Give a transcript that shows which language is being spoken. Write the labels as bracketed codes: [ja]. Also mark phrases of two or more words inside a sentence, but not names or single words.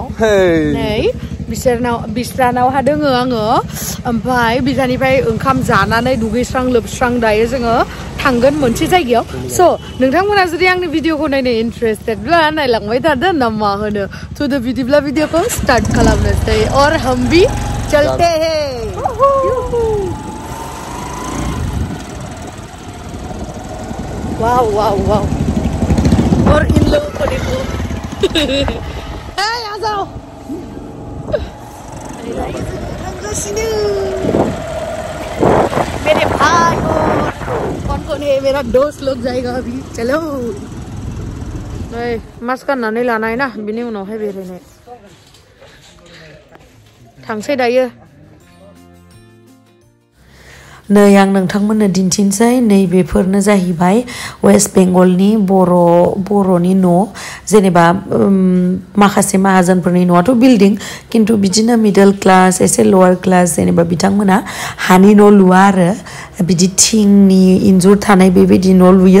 [brx] नै बिस्रानावहा दोङो आङो ओमफ्राय बिजानिफ्राय ओंखाम जानानै दुगैस्रां लोबस्रां दायो जोङो थांगोन मोनसे जायगायाव। स' नोंथांमोना जुदि आंनि भिडिअखौ नायनो इन्टारेस्टेडब्ला नायलांबाय थादो ना मा होनो। थ' बिदिब्ला भिडिअखौ स्टार्ट खालामनोसै [hi] और हम भी चलते हैं। वाव वाव वाव और इन लोगों को देखो। आ जाओ मेरे भाई और कौन है मेरा दोस्त लोग जाएगा अभी। [brx] चलो मास्क गाननानै लानाय ना बिनि उनावहाय बेरायनाय थांसै दायो। नै आं नोंथांमोननो दिन्थिनोसै नैबेफोरनो जाहैबाय वेस्ट बेंगलनि बर'नि न' जेनेबा माखासे माहाजोनफोरनि न'आथ' बिल्डिं खिन्थु बिदिनो [en] middle class [brx] एसे [en] lower class [brx] जेनेबा बिथांमोना हानि न' लुवा आरो बिदि थिंनि इन्जुर थानाय बेबायदि न' लुयो।